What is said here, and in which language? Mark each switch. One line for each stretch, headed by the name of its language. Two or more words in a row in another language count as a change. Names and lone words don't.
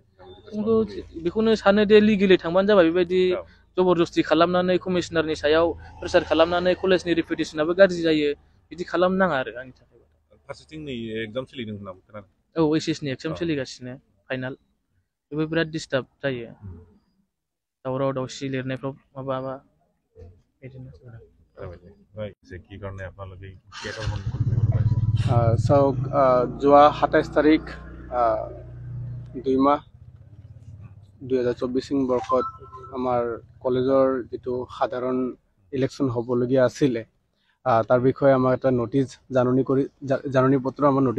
Bodo: बेखौनो सानो दे लिगेलि थांबानो जाबाय बेबायदि जबरदस्ति खालामनानै कमिशनारनि सायाव प्रेसार खालामनानै कलेजनि रिपुटेसनाबो गाज्रि जायो बिदि खालामनो नाङा आरो आंनि थाखाय फारसेथिं नै एग्जाम सोलिदों होनना खोनादों औ एचएस नि एग्जाम सोलिगासिनो फाइनाल बेबो बिराद डिस्टार्ब जायो दावराव दावसि लिरनायफ्राव माबा बिदिनो
Assamese: কি কাৰণে আপোনালোকে চাওক যোৱা 27 তাৰিখ 2 মাহ 2024 বৰ্ষত আমাৰ কলেজৰ যেটো সাধাৰণ ইলেকশ্যন হ'বলগীয়া আছিলে তাৰ বিষয়ে আমাৰ এটা নোটিছ জাননী পত্ৰ আমাৰ নোটিছ